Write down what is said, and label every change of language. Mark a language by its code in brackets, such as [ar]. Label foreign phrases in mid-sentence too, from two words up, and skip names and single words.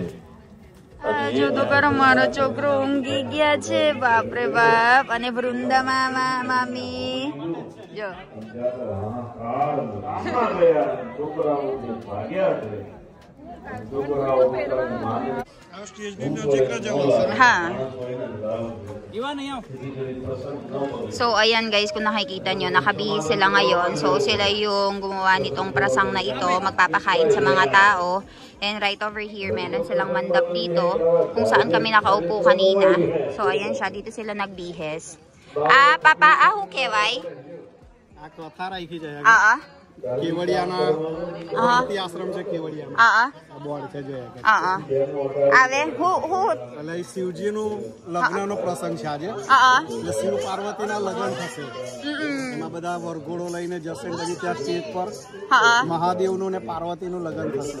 [gu] જો તો કરો મારો છોકરો ઊંઘી ગયા છે, બાપરે બાપ. અને વૃંદા મામા મામી જો હા. [tl] So ayan guys, kung nakikita nyo, nakabihis sila ngayon. So sila yung gumawa nitong prasang na ito, magpapakain sa mga tao. [en] And right over here, [tl] meron silang mandap dito kung saan kami nakaupo kanina. So ayan siya, dito sila nagbihis. [gu] પપ્પા, આહુ કેવાય? કેવડિયાના આશ્રમ છે કેવડિયામાં આ બોર્ડ છે જોયા આવે એટલે શિવજીનું લગ્નનો પ્રસંગ છે આજે એટલે શિવ પાર્વતીના લગ્ન થશે એમાં બધા વરઘોડો લઈને જશે પછી ત્યાં સ્ટેજ પર મહાદેવનું ને પાર્વતીનું લગ્ન થશે